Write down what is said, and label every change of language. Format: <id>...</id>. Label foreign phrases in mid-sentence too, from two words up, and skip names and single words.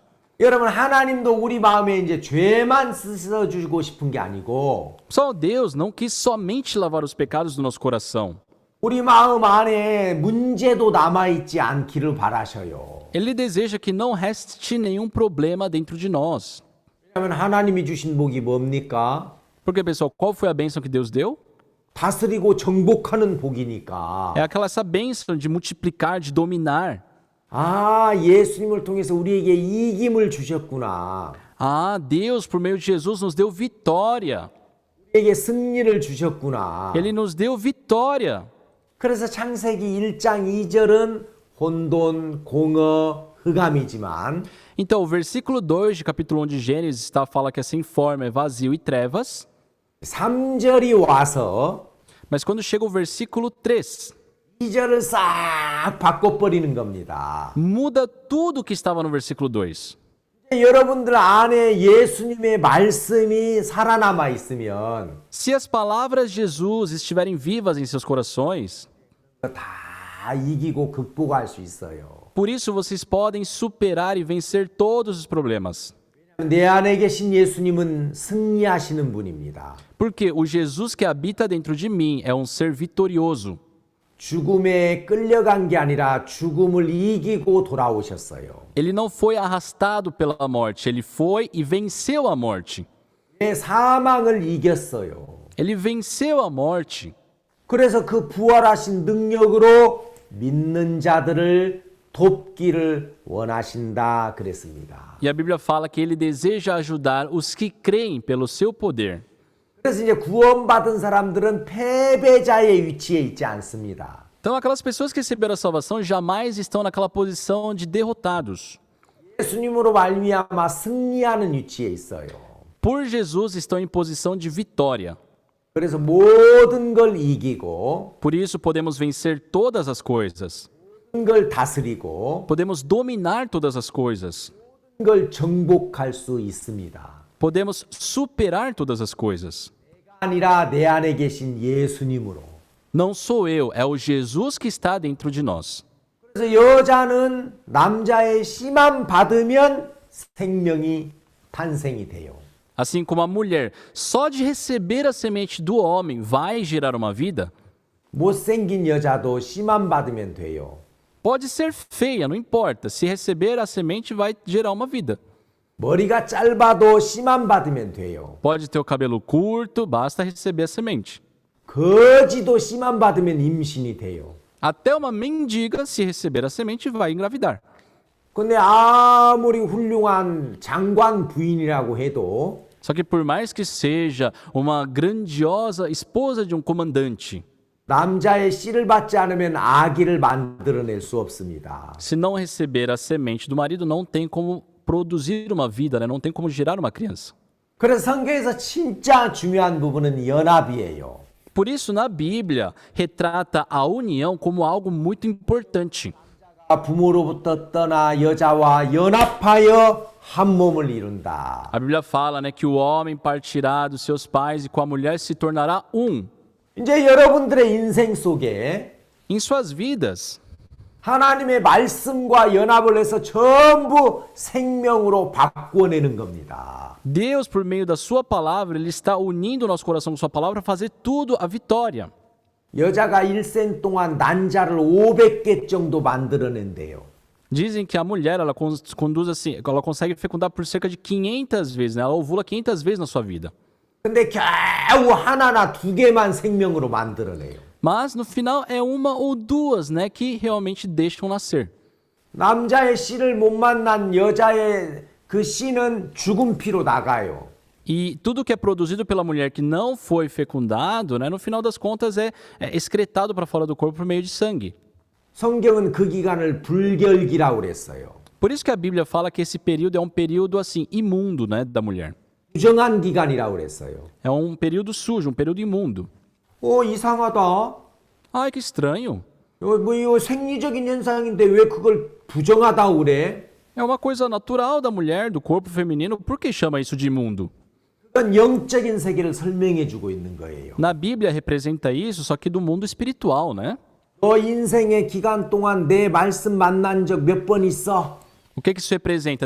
<ko>여러분, 하나님도 우리 마음에 이제 죄만 씻어주고 싶은 게 아니고</ko> <pt>Só Deus não quis somente lavar os pecados do nosso coração.</pt> <ko>우리 마음 안에 문제도 남아있지 않기를 바라셔요.</ko> <pt>Ele deseja que não reste nenhum problema dentro de nós.</pt> <ko>왜냐하면 하나님이 주신 복이 뭡니까?</ko> <pt>Porque, pessoal, qual foi a bênção que Deus deu?</pt> <ko>다스리고 정복하는 복이니까.</ko> <pt>É essa bênção de multiplicar, de dominar.</pt> <ko>예수님을 통해서 우리에게 이김을 주셨구나.</ko> <pt>Ah, Deus, por meio de Jesus, nos deu vitória.</pt> <ko>우리에게 승리를 주셨구나.</ko> <pt>Ele nos deu vitória.</pt> <ko>그래서 창세기 1장 2절은 혼돈, 공허, 흑암이지만</ko> <pt>Então, o versículo 2 de capítulo 1 de Gênesis fala que é sem forma, é vazio e trevas.</pt> <ko>3절이 와서</ko> <pt>Mas quando chega o versículo 3,</pt> <ko>2절을 싹 바꿔버리는 겁니다.</ko> <pt>muda tudo que estava no versículo 2.</pt> <ko>여러분들 안에 예수님의 말씀이 살아남아 있으면</ko> <pt>Se as palavras de Jesus estiverem vivas em seus corações,</pt> <ko>다 다 이기고 극복할 수 있어요.</ko> <pt>Por isso vocês podem superar e vencer todos os problemas.</pt> <ko>내 안에 계신 예수님은 승리하시는 분입니다.</ko> <pt>Porque o Jesus que habita dentro de mim é um ser vitorioso.</pt> <ko>죽음에 끌려간 게 아니라 죽음을 이기고 돌아오셨어요.</ko> <pt>Ele não foi arrastado pela morte, ele foi e venceu a morte.</pt> <ko>내 사망을 이겼어요.</ko> <pt>Ele venceu a morte.</pt> <ko>그래서 그 부활하신 능력으로 믿는 자들을 돕기를 원하신다 그랬습니다.</ko> <pt>E a Bíblia fala que ele deseja ajudar os que creem pelo seu poder.</pt> <ko>그래서 이제 구원받은 사람들은 패배자의 위치에 있지 않습니다.</ko> <pt>Então, aquelas pessoas que receberam a salvação jamais estão naquela posição de derrotados.</pt> <ko>예수님으로 말미암아 승리하는 위치에 있어요.</ko> <pt>Por Jesus estão em posição de vitória.</pt> <ko>그래서 모든 걸 이기고</ko> <pt>Por isso podemos vencer todas as coisas.</pt> <ko>모든 걸 다스리고</ko> <pt>Podemos dominar todas as coisas.</pt> <ko>모든 걸 정복할 수 있습니다.</ko> <pt>Podemos superar todas as coisas.</pt> <ko>아니라 내 안에 계신 예수님으로.</ko> <pt>Não sou eu, é o Jesus que está dentro de nós.</pt> <ko>그래서 여자는 남자의 씨만 받으면 생명이 탄생이 돼요.</ko> <pt>Assim como a mulher, só de receber a semente do homem vai gerar uma vida.</pt> <ko>못생긴 여자도 씨만 받으면 돼요.</ko> <pt>Pode ser feia, não importa. Se receber a semente, vai gerar uma vida.</pt> <ko>머리가 짧아도 씨만 받으면 돼요.</ko> <pt>Pode ter o cabelo curto, basta receber a semente.</pt> <ko>거지도 씨만 받으면 임신이 돼요.</ko> <pt>Até uma mendiga, se receber a semente, vai engravidar.</pt> <ko>근데 아무리 훌륭한 장관 부인이라고 해도</ko> <pt>Só que por mais que seja uma grandiosa esposa de um comandante,</pt> <ko>남자의 씨를 받지 않으면 아기를 만들어낼 수 없습니다.</ko> <pt>se não receber a semente do marido, não tem como produzir uma vida, né? Não tem como gerar uma criança.</pt> <ko>그래서 성경에서 진짜 중요한 부분은 연합이에요.</ko> <pt>Por isso, na Bíblia, retrata a união como algo muito importante.</pt> <ko>부모로부터 떠나 여자와 연합하여 한 몸을 이룬다.</ko> <pt>A Bíblia fala, né, que o homem partirá dos seus pais e com a mulher se tornará um.</pt> <ko>이제 여러분들의 인생 속에</ko> <pt>Em suas vidas,</pt> <ko>하나님의 말씀과 연합을 해서 전부 생명으로 바꾸어내는 겁니다.</ko> <pt>Deus, por meio da sua palavra, Ele está unindo o nosso coração com sua palavra para fazer tudo a vitória.</pt> <ko>여자가 일생 동안 난자를 500개 정도 만들어낸대요.</ko> <pt>Dizem que a mulher, ela conduz assim, ela consegue fecundar por cerca de 500 vezes, né? Ela ovula 500 vezes na sua vida.</pt> <ko>근데 겨우 하나나 두 개만 생명으로 만들어내요.</ko> <pt>Mas, no final, é uma ou duas, né, que realmente deixam nascer.</pt> <ko>남자의 씨를 못 만난 여자의 그 씨는 죽은 피로 나가요.</ko> <pt>E tudo que é produzido pela mulher que não foi fecundado, né, no final das contas é excretado para fora do corpo por meio de sangue.</pt> <ko>성경은 그 기간을 불결기라고 그랬어요.</ko> <pt>Por isso que a Bíblia fala que esse período é um período assim imundo, né, da mulher.</pt> <ko>부정한 기간이라고 그랬어요.</ko> <pt>É um período sujo, um período imundo.</pt> <ko>이상하다.</ko> <pt>Ai, que estranho.</pt> <ko>이거 생리적인 현상인데 왜 그걸 부정하다고 그래?</ko> <pt>É uma coisa natural da mulher, do corpo feminino. Por que chama isso de imundo?</pt> <ko>그건 영적인 세계를 설명해 주고 있는 거예요.</ko> <pt>Na Bíblia representa isso, só que do mundo espiritual, né?</pt> <ko>너 인생의 기간 동안 내 말씀 만난 적 몇 번 있어?</ko> <pt>O que isso representa?</pt>